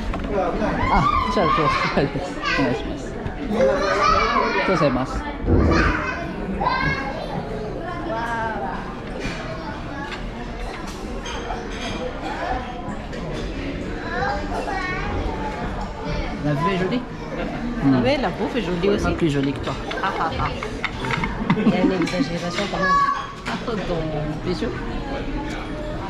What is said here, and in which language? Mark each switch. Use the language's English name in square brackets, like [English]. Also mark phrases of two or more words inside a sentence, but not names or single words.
[Japanese] あ、じゃあ今日お願いします。どうされます。 [French] La vue est jolie. Oui, la bouffe est jolie aussi. Pas plus jolie que toi. Ah, ah, ah. Il y a une exagération quand même. Ah, ton bijou.